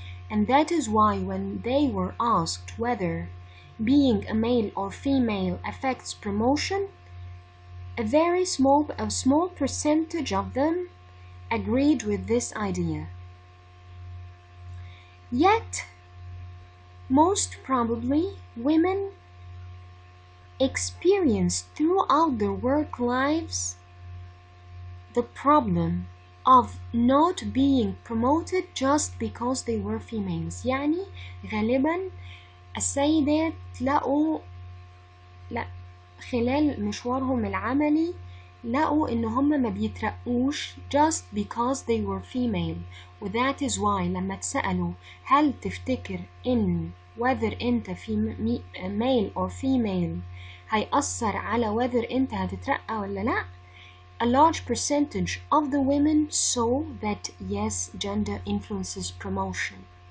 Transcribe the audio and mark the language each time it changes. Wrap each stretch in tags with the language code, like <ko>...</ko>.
<en>And that is why when they were asked whether being a male or female affects promotion, a small percentage of them agreed with this idea. Yet, most probably women experience throughout their work lives the problem of not being promoted just because they were females.</en> <ar>يعني غالبا السيدات لقوا خلال مشوارهم العملي لقوا إن هم ما بيترقوش</ar> <en>just because they were female. و that is why</en> <ar>لما تسألوا هل تفتكر إن</ar> <en>whether أنت male or female</en> <ar>هيأثر على</ar> <en>whether</en> <ar>أنت هتترقى ولا لأ,</ar> <en>a large percentage of the women saw that yes, gender influences promotion.</en>